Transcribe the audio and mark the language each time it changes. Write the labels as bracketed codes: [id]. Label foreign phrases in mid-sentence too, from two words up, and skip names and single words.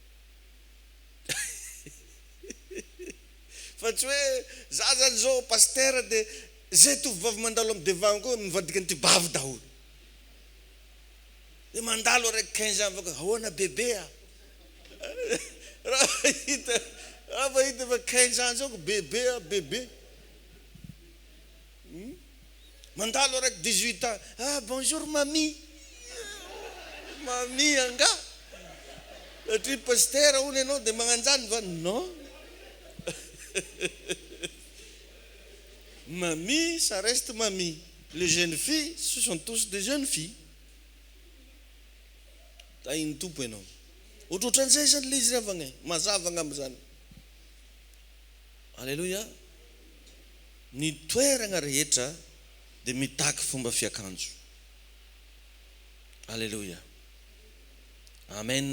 [mg] Fa tsy hoe za zany zao pasteur dia zay tovavy mandalo amin'ny devant koa mivadika ny tibavy daholo. Dia mandalo araiky 15 ans vaka ahoana bebe a. Raha hita fa 15 ans zao bebe a bebe. Mandalo araiky 18 ans. [fr] Ah bonjour mamie. Mamie anga. [mg] Satria pasteur hono ianao dia magnanjany va non. [fr] Mamie, ça reste mamie. Les jeunes filles, ce sont tous des jeunes filles. [mg] Tahin'ny tompo ianao. ohatrohatran'izay zany le izy ravagna mazava angambizany. Alleluia. Ny toerana rehetra dia mitaky fomba fiakanjo. Alleluia. Amen.